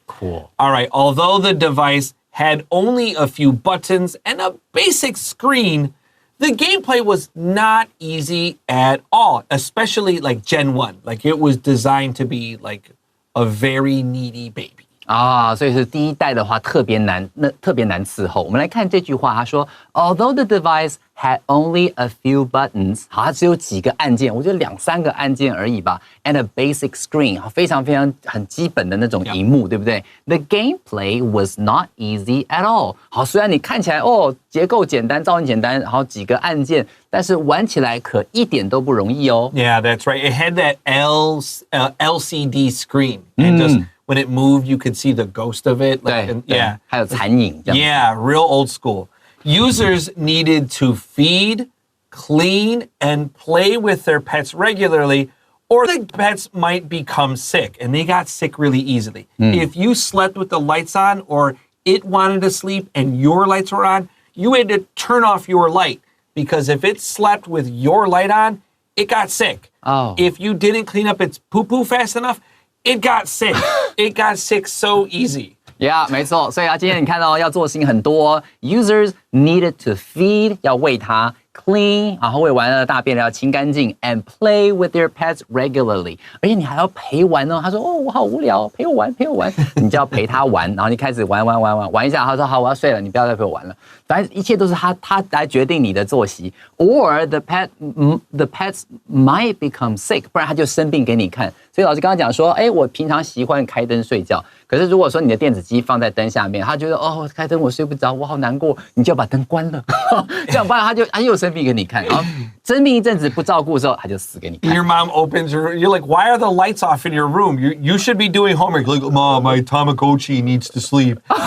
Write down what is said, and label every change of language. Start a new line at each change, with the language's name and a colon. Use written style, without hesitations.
English: Cool. All right, although the device had only a few buttons and a basic screen, the gameplay was not easy at all, especially like Gen 1. Like it was designed to be like a very needy baby.
Chinese: 所以是第一代的话特别难伺候。我们来看这句话，他说 ，
English: Although the device had only a few buttons，
Chinese: 好，它只有几个按键，我觉得2-3个按键而已吧。
English: And a basic screen，
Chinese: 非常很基本的那种萤幕，对不对 ？
English: The gameplay was not easy at all。
Chinese: 好，虽然你看起来结构简单，造型简单，然后几个按键，但是玩起来可一点都不容易哦。
English: Yeah, that's right. It had that LCD screen, and just when it moved, you could see the ghost of it. Yeah.
Chinese: 还有残影这样。
English: Yeah, real old school. Users needed to feed, clean, and play with their pets regularly, or the pets might become sick, and they got sick really easily. If you slept with the lights on, or it wanted to sleep and your lights were on, you had to turn off your light, because if it slept with your light on, it got sick. If you didn't clean up its poo-poo fast enough, it got sick. It got sick so easy. Yeah,
Chinese: 没错。所以今天你看到要做的事情很多。
English: Users needed to feed，
Chinese: 要喂它 ，
English: clean，
Chinese: 然后喂完了大便要清干净 ，
English: and play with their pets regularly。
Chinese: 而且你还要陪玩哦。他说：“我好无聊，陪我玩。” 你就要陪他玩，然后你开始玩一下。他说：“好，我要睡了，你不要再陪我玩了。” 反正一切都是他来决定你的作息。
English: Or the pets might become sick，
Chinese: 不然他就生病给你看。所以老师刚刚讲说，我平常习惯开灯睡觉，可是如果说你的电子鸡放在灯下面，他觉得开灯我睡不着，我好难过，你就要把灯关了，这样不然他又生病给你看，然后生病一阵子不照顾的时候，他就死给你看。
English: Your mom opens you're like, "Why are the lights off in your room? You should be doing homework." Like, "Mom, my Tamagotchi needs to sleep."